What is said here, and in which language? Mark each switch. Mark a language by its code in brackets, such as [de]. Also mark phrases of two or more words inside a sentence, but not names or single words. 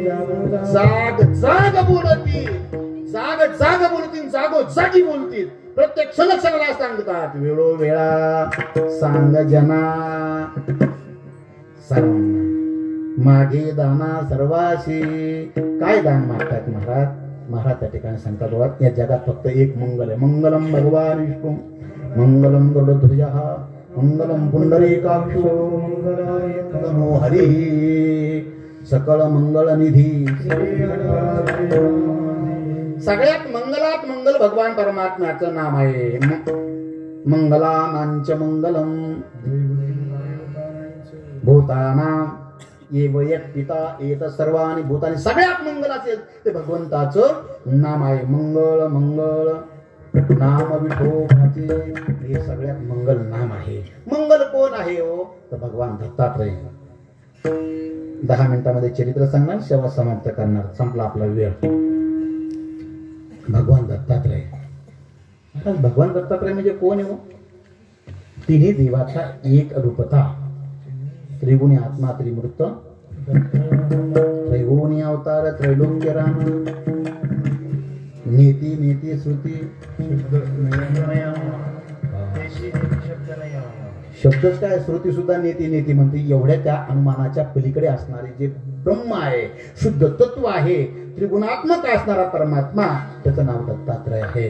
[mr] जाग जाग बोलती, जाग जाग बोलतील, जागो जागी बोलतील. प्रत्येक क्षणाला सांगतात. वेळोवेळा सांग जना सर्वांना. मागे दाना सर्वाशी. काय दान मागतात महाराज? महाराज त्या ठिकाणी सांगतात बाबा या जगात फक्त एक मंगल आहे. [sa] मंगलम भगवान विष्णू मंगलम गरुडध्वज मंगलम पुंडरीकाक्षो मंगलाय [mr] नमो हरी सकळ मंगल निधी. सगळ्यात मंगलात मंगल भगवान परमात्म्याचं नाम आहे. [sa] मंगलानांच मंगलम भूतानां ये वयक्तिता येत सर्वांनी भूतानी. [mr] सगळ्यात मंगलाचे ते भगवंताचं नाम आहे. मंगळ मंगळ नाम विठोबाचे हे सगळ्यात मंगल नाम आहे. मंगल कोण आहे हो? तर भगवान दत्तात्रय. 10 मिनिटांमध्ये चरित्र सांगणार, सेवा समाप्त करणार. संपला आपला वेळ. भगवान दत्तात्रय. भगवान दत्तात्रय म्हणजे कोण आहे हो? तिन्ही देवाचा एक रूपता. त्रिगुणी आत्मा त्रिमूर्त त्रैगुणी अवतार त्रैलोक्य राम. [sa] नीती नीती [mr] श्रुती शब्दच काय, श्रुती सुद्धा [sa] नीती नीती [mr] म्हणते. एवढ्या त्या अनुमानाच्या पलीकडे असणारे जे ब्रह्म आहे, शुद्ध तत्व आहे, त्रिगुणात्मक असणारा परमात्मा, त्याचं नाव दत्तात्रय आहे.